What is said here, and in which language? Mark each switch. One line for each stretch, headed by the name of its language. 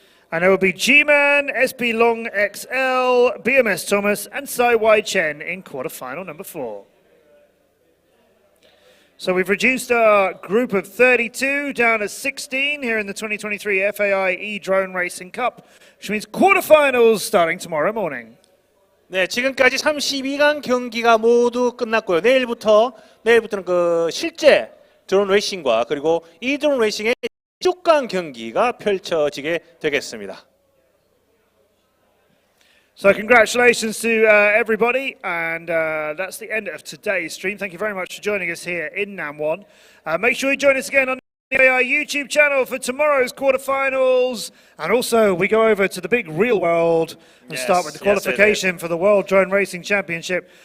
English: And there will be G-Man, SP Long XL, BMS Thomas and Sewai Chen in quarterfinal number 4. So we've reduced our group of 32 down to 16 here in the 2023 FAI E-Drone Racing Cup, which means quarterfinals starting tomorrow morning.
Korean: 네, 지금까지 32강 경기가 모두 끝났고요. 내일부터는 그 실제 드론 레이싱과 그리고 이 드론 레이싱의 16강 경기가 펼쳐지게 되겠습니다.
English: So congratulations to everybody, and that's the end of today's stream. Thank you very much for joining us here in Namwon. Make sure you join us again on the FAI YouTube channel for tomorrow's quarterfinals, and also we go over to the big real world and start with the qualification for the World Drone Racing Championship.